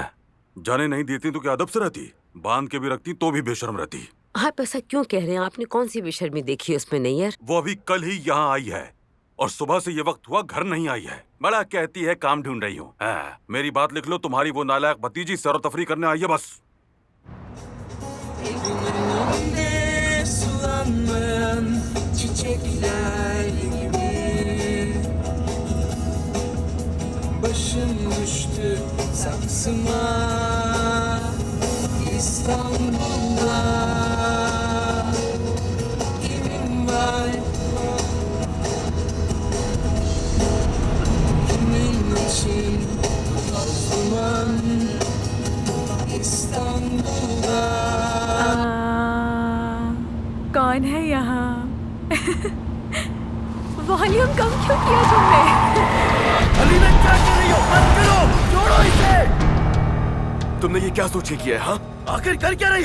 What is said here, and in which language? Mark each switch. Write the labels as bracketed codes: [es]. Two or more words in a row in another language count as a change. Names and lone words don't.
[hi] जाने नहीं देती तो क्या अदब से रहती? बांध के भी रखती तो भी बेशर्म रहती। आप ऐसा क्यों कह रहे हैं? आपने कौन सी बेशर्मी देखी है उसमें? नहीं यार, वो अभी कल ही यहाँ आई है और सुबह से ये वक्त हुआ घर नहीं आई है। बड़ा कहती है काम ढूंढ रही हूँ। मेरी बात लिख लो, तुम्हारी वो नालायक भतीजी सैर तफरी करने आई है बस। [tr] Başım düştü saksıma İstanbul'da kimin var kimin için toz duman İstanbul'da [hi] कौन है यहाँ? वॉल्यूम कम क्यों किया तुमने? अली मैं क्या कर रही हो? बंद करो, छोड़ो इसे। तुमने ये क्या सोच के किया है? हाँ, आखिर कर क्या रही हो?